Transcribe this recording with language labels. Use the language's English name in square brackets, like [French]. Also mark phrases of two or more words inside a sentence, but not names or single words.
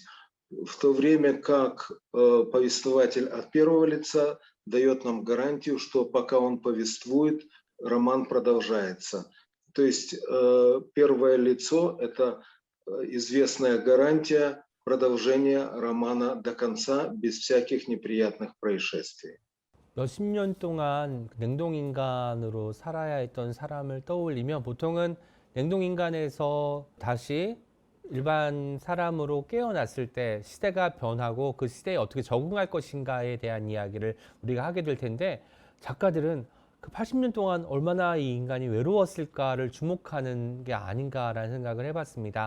[Russian] В то время как повествователь от первого лица дает нам гарантию, что пока он повествует, роман продолжается. То есть первое лицо – это известная гарантия продолжение романа до конца без всяких неприятных происшествий. [Korean] 몇십 년 동안 냉동인간으로 살아야 했던 사람을 떠올리면 보통은 냉동인간에서 다시 일반 사람으로 깨어났을 때 시대가 변하고 그 시대에 어떻게 적응할 것인가에 대한 이야기를 우리가 하게 될 텐데, 작가들은 그 80년 동안 얼마나 이 인간이 외로웠을까를 주목하는 게 아닌가라는 생각을 해봤습니다.